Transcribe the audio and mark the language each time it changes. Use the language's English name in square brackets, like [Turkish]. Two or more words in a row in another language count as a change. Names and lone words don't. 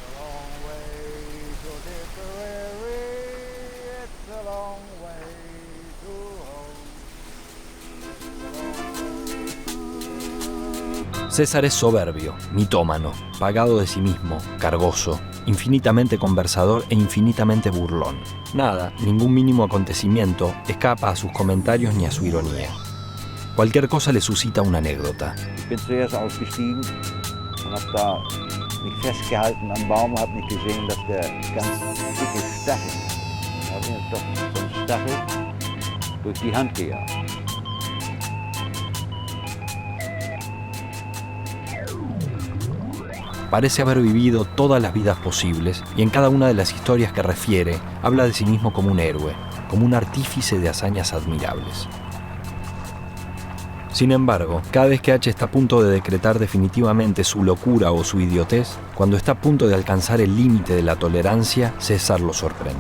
[Spanish] César es soberbio, mitómano, pagado de sí mismo, cargoso, infinitamente conversador e infinitamente burlón. Nada, ningún mínimo acontecimiento escapa a sus comentarios ni a su ironía. Cualquier cosa le suscita una anécdota. [German] Ich bin zuerst ausgestiegen und habe da mich festgehalten am Baum, habe nicht gesehen, dass der ganz dicke Stachel, da habe ich doch so einen Stachel durch die Hand gejagt. [Spanish] Parece haber vivido todas las vidas posibles y en cada una de las historias que refiere habla de sí mismo como un héroe, como un artífice de hazañas admirables. Sin embargo, cada vez que H está a punto de decretar definitivamente su locura o su idiotez, cuando está a punto de alcanzar el límite de la tolerancia, César lo sorprende.